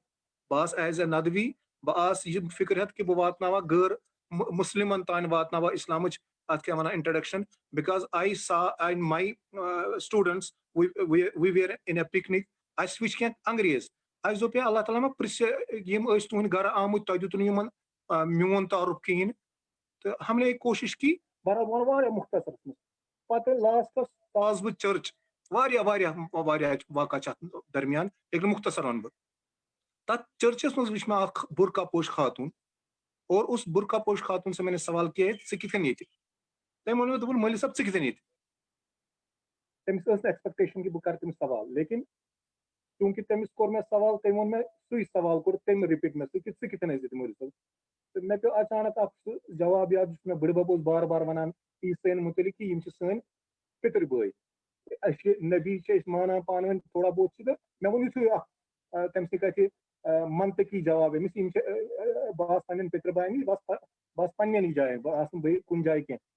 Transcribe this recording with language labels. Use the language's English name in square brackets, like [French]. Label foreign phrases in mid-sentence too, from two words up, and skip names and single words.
[Kashmiri] بہٕ آس [English] as a [Kashmiri] ندوی، بہٕ آس یہِ فکر ہٮ۪تھ کہ بہٕ واتناوہا غٲر مُسلمن تام، واتناوہا اسلامٕچ اتھ کیاہ ونان انٹرڈکشن، [English] because I saw and my students we were on a picnic, [Kashmiri] اسہِ وٕچھ کینٛہہ انگریز، اسہِ دوٚپ ہے اللہ تعالیٰ ما پرژھِ یِم ٲسۍ تُہنٛدِ گرٕ آمٕتۍ، تۄہہِ دیُتوٕ نہٕ یِمن میون تعارُف کِہینۍ، تہٕ [Urdu] ہم نے کوٗشش کی [Kashmiri] بہرحال واریاہ مختصرس منٛز۔ پتہٕ لاسٹس آس بہٕ چرچ، واریاہ واقعہ چھِ اتھ درمیان، لیکن مختصر ونہٕ بہٕ۔ تتھ چرچس منٛز وٕچھ مےٚ اکھ برقع پوش خاتوٗن، [Urdu] اور اس برقع پوش خاتوٗن سے میں نے سوال کیا [Kashmiri] ژٕ کِتھ کٔنۍ ییٚتہِ؟ تٔمۍ ووٚن مےٚ، دوٚپُن مولوی صٲب ژٕ کِتھ کٔنۍ ییٚتہِ؟ تٔمِس ٲس نہٕ ایکسپیکٹیشن کہِ بہٕ کرٕ تٔمِس سوال، لیکن چوٗنٛکہِ تٔمِس کوٚر مےٚ سوال، تٔمۍ ووٚن مےٚ سُے سوال کوٚر تٔمۍ رِپیٖٹ مےٚ سۭتۍ کہِ ژٕ کِتھ کٔنۍ ٲسۍ ییٚتہِ مولوی صٲب؟ تہٕ مےٚ پیوٚو اچانک اکھ سُہ جواب یاد یُس مےٚ بٕڈِبب اوس بار بار ونان عیٖسٲیَن مُتعلق کہِ یِم چھِ سٲنۍ پِتٕرۍ بٲے، أسۍ چھِ نبی چھِ أسۍ مانان پانہٕ ؤنۍ [Urdu] تھوڑا بہت [Kashmiri] چھِ، تہٕ مےٚ ووٚن یِتھُے اکھ تمہِ سۭتۍ گژھِ منطقی جواب أمِس، یِم چھِ بہٕ آسہٕ پنٕنٮ۪ن پِترِ بایَن نِش، بہٕ آسہٕ پنٕنٮ۪نٕے جاین، بہٕ آسہٕ نہٕ بیٚیہِ کُنہِ جایہِ کینٛہہ۔